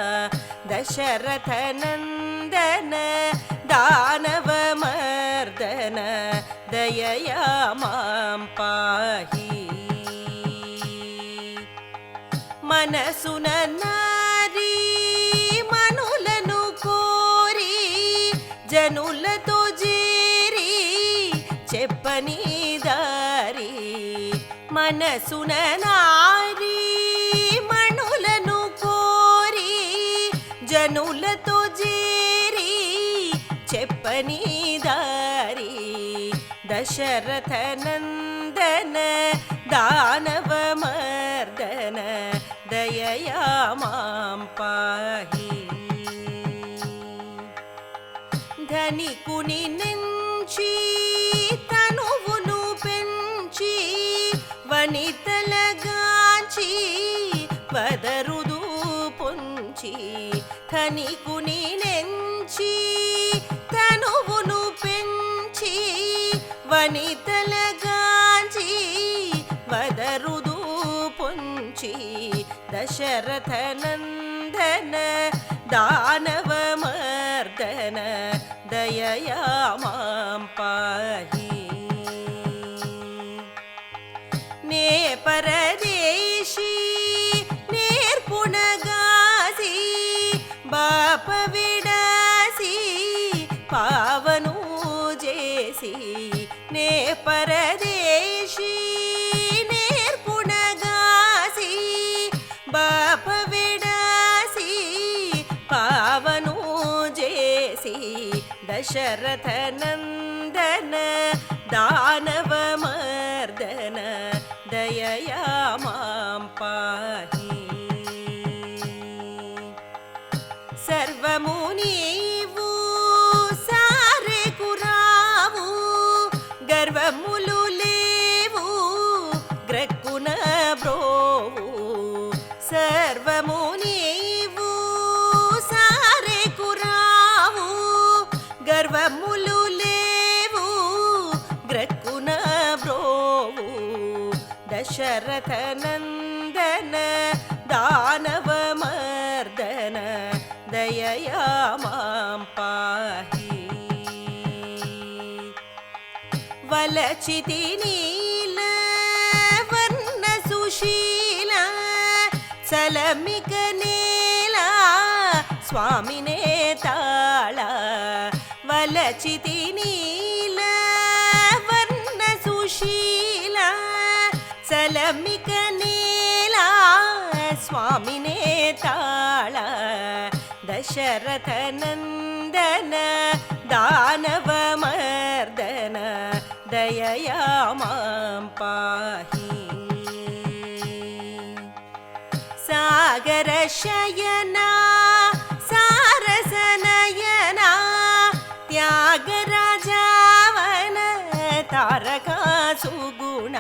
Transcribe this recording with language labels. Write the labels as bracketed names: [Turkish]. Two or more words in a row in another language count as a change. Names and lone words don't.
[Sanskrit] दशरथनन्दन दानवमर्दन दयया मां पाहि। [Telugu] మనసున నారి मनुలను కోరి జనులతో చేరి చెప్పని దారి। మనసున నారి మనులను కోరి జనులతో చేరి చెప్పని దారి। [Sanskrit] दशरथनन्दन दानवमर्दन दयया मां पाहि। [Telugu] ధనికుని నుంచి తనువును పెంచి వనితలగాంచి వదరుదు పొంచి। ధనికుని నుంచి తనువును పెంచి వనితలగాంచి వదరుదు పొంచి। [Sanskrit] दशरथनन्दन दानवमर्दन दयया मां पाहि। [Telugu] నే పరదేశీ నేర్పునగాసి బాప విడాసి పావను చేసి। నే పరదేశీ నేర్పునగాసి బాప విడాసి పావను చేసి। [Sanskrit] दशरथनन्दन दानवमर्दन दयया मां पाहि। [Telugu] सर्वमु నీవు సారెకు రావు గర్వములు లేవు గ్రక్కున బ్రోవు। సర్వము నీవు సారెకు రావు గర్వములు లేవు గ్రక్కున బ్రోవు। [Sanskrit] दशरथनन्दन दानवमर्दन दयया मां पाहि। [Telugu] వలచితి నీల వర్ణ సుశీల చలమిక నేల స్వామినే తాళ। వలచితి నీల వర్ణ సుశీల చలమిక నేల స్వామినే తాళ। [Sanskrit] दशरथनन्दन दानवमर्दन दयया मां पाहि। सागर शयना सारसनयना त्यागराजावन तारका सुगुणा।